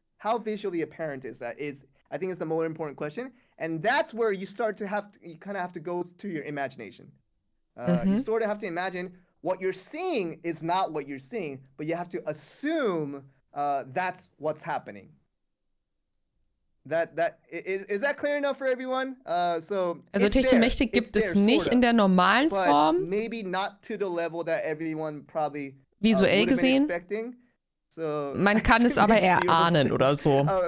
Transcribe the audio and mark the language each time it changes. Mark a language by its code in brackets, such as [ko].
[en] How visually apparent is that? I think it's the more important question, and that's where you kind of have to go to your imagination. You sort of have to imagine what you're seeing is not what you're seeing, but you have to assume that's what's happening. Is that clear enough for everyone? So [de] also Techtelmechtel gibt es nicht in der normalen Form. [en] Maybe not to the level that everyone probably [de] visuell gesehen. So, man kann es aber erahnen oder so.